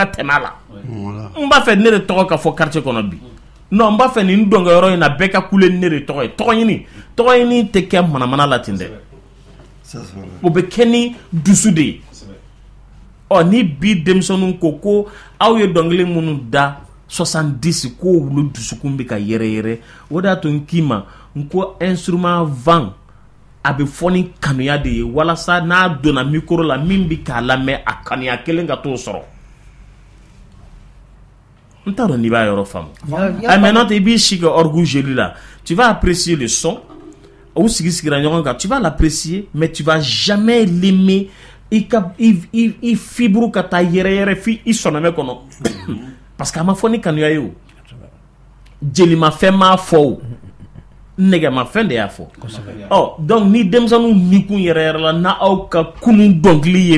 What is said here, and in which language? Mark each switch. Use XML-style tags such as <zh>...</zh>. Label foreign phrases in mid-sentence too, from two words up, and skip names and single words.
<bm>tɛmɛ a la n b'a fɛ ne de tɔgɔ ka fɔ quartier kɔnɔ bi non n b'a fɛ nin dɔnkɛyɔrɔ in na bɛɛ ka kule ne de tɔgɔ ye tɔgɔ ɲini tɛ kɛ manamana la ten dɛ o bɛ kɛ ni dusu de ye ni bi denmisɛnninw ko aw ye dɔnkili minnu da 70 ko wulu dusukun bɛ ka yɛrɛyɛrɛ o de y'a to n k'i ma n ko</bm> <fr>instrument vent</fr> <bm>a bɛ fɔ ni kanuya de ye walasa n'a donna micro la min bɛ k'a lamɛn a kanuya kelen ka t'o sɔrɔ n t'a dɔn n'i b'a yɔrɔ faamu maintenant i b'i si kɛ orgue jeli la</bm> <fr>tu vas apprécier le son</fr> <bm>ou sigira ɲɔgɔn kan</bm> <fr>tu vas l'apprécier mais tu vas jamais l'aimer</fr> <bm>i fibre ka taa yɛrɛ fi i sɔnɔmɛ kɔnɔ</bm> <fr>parce que</fr> <bm>a ma fɔ ni kanuya ye o jelimafɛn m'a fɔ o nɛgɛmafɛn de y'a fɔ donc ni denmisɛnninw nikun yɛrɛ yɛrɛ la na aw ka kunun dɔnkili ye</bm>